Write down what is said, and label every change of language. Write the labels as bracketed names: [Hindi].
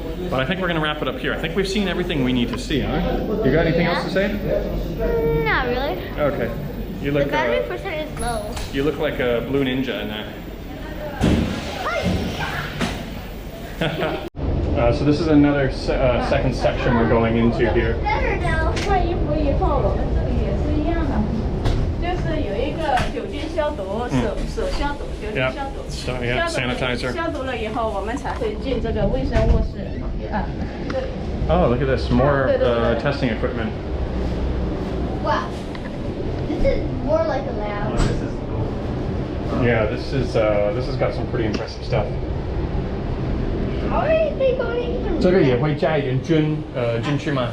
[English] But I think we're going to wrap it up here. I think we've seen everything we need to see, huh? You got anything else to say? Not really. Okay. You look. The battery percent is low. You look like a blue ninja in there. So this is another second section we're going into here. Better now. [Chinese] 换衣服以后，我们这里也是一样的，就是有一个酒精消毒、手消毒、酒精消毒。 [English] So yeah, sanitizer. [Chinese] 消毒了以后，我们才会进这个卫生卧室。这里。 [English] Oh, look at this! More testing equipment. Wow. This is more like a lab. Yeah, this has got some pretty impressive stuff. How are they going to [Chinese] 这个也会加一点菌进去吗？